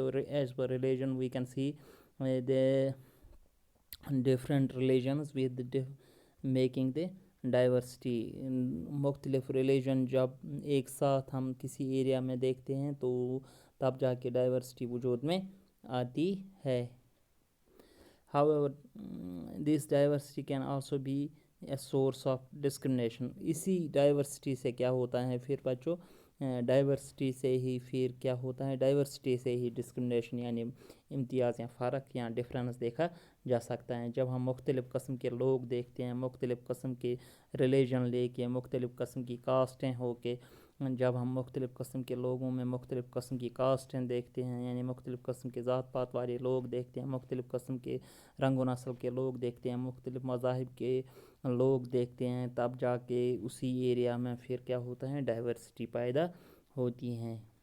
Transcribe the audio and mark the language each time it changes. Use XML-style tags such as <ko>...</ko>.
<ur>تو</ur> <en>As per religion we can see the different religions with making the diversity.</en> <ur>مختلف religion جب ایک ساتھ ہم کسی ایریا میں دیکھتے ہیں تو تب جا کے ڈائیورسٹی وجود میں آتی ہے.</ur> <en>However, this diversity can also be a source of discrimination.</en> <ur>اسی ڈائیورسٹی سے کیا ہوتا ہے پھر بچوں، ڈائیورسٹی سے ہی پھر کیا ہوتا ہے، ڈائیورسٹی سے ہی ڈسکرمنیشن یعنی امتیاز یا فرق یا ڈفرینس دیکھا جا سکتا ہے. جب ہم مختلف قسم کے لوگ دیکھتے ہیں، مختلف قسم کے ریلیجن لے کے، مختلف قسم کی کاسٹیں ہو کے، جب ہم مختلف قسم کے لوگوں میں مختلف قسم کی کاسٹیں دیکھتے ہیں یعنی مختلف قسم کے ذات پات والے لوگ دیکھتے ہیں، مختلف قسم کے رنگ و نسل کے لوگ دیکھتے ہیں، مختلف مذاہب کے لوگ دیکھتے ہیں، تب جا کے اسی ایریا میں پھر کیا ہوتا ہے، ڈائیورسٹی پیدا ہوتی ہیں.</ur>